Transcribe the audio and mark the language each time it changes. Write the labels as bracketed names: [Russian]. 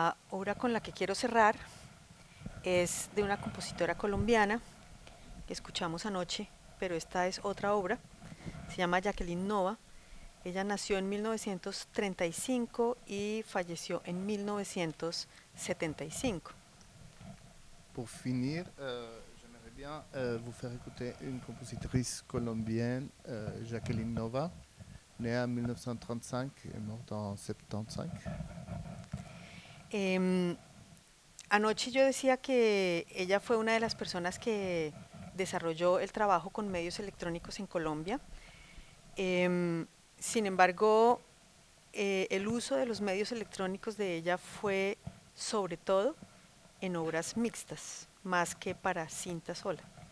[Spanish] obra con la que quiero cerrar es de una compositora colombiana que escuchamos anoche, pero esta es otra obra. Se llama Jacqueline Nova. Ella nació en 1935 y falleció en 1975. [French] Pour finir, j'aimerais bien vous faire écouter une compositrice colombienne, Jacqueline Nova, née en 1935 et morte en 75. [Spanish] Anoche yo decía que ella fue una de las personas que desarrolló el trabajo con medios electrónicos en Colombia. Sin embargo, el uso de los medios electrónicos de ella fue sobre todo en obras mixtas, más que para cinta sola.